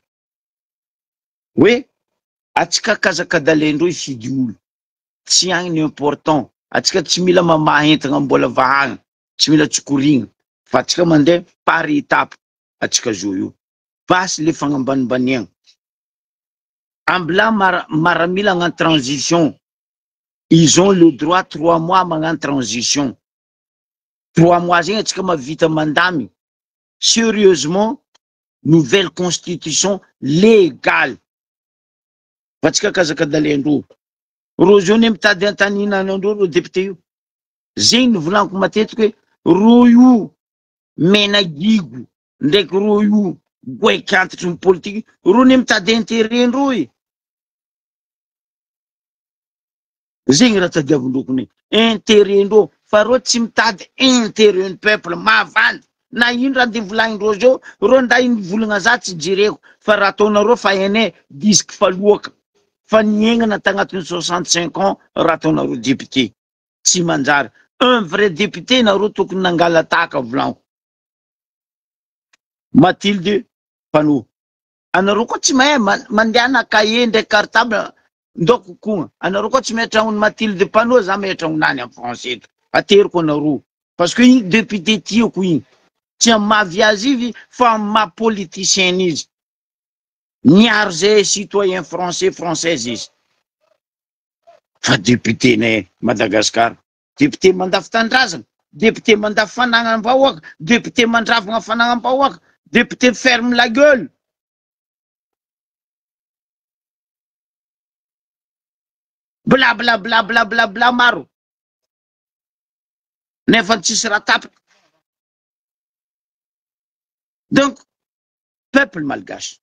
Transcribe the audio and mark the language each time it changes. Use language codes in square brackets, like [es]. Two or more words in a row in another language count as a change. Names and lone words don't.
[mg] Hoe, atsika kazakadalendreo ifidy olo. Tsy agny ny important. Atsika tsy mila mamaha entagna mbola vahagna. Tsy mila tsokorigna. Fa atsika mandeha [fr] par étape. [mg] Atsika zo io. Basy le fagnambanimbaniagna. Ambila maramila [fr] en transition. Ils ont le droit 3 mois en transition. [mg] 3 mois zegny atsika mavita mandamy. [fr] Sérieusement, nouvelle constitution légale. [mg] Vatsika kazakadalendreo. Ro zao ne mitady antanina andreo ro député io. Zegny novolaniko matetiky hoe ro io menagigo ndraiky ro io goekantitry ny politique ro ne mitady intérêt-ndreo e. Zegny raha tadiavindreo ne intérêt-ndreo fa ro tsy mitady intérêt ny peuple mavandy. Na ino raha de volagnin-dreo zao ro nda ino volagna za tsy jireko fa raha ataonareo fa ene disque falohaka fa niaignana tagnatiny 65 ans raha ataonareo député tsy manjary. [fr] Un vrai député [mg] nareo tokony nangala tahaka volaniko. Mathilde Panot. Anareo koa tsy mahay mandeha na cahier ndraiky cartable ndoko koa. Anareo koa tsy mahetragno Mathilde Panot za mahetragno nany [fr] en français [mg] eto. Ateriko anareo. [fr] Parce que [mg] igny député tiako igny. Tsy mavy azy ivy fa mapoliticien izy. Miaro zay [fr] citoyen français [mg] izy. Fa député ne Madagascar. Député mandafy tandrazana. Député mandafy fanagnam-bahoaka. Député mandravagna fanagnam-bahoaka. [fr] Député ferme la gueule. Bla bla bla bla bla bla maro. [mg] Nefa tsisy raha tapaka. [fr] Donc, peuple malgache.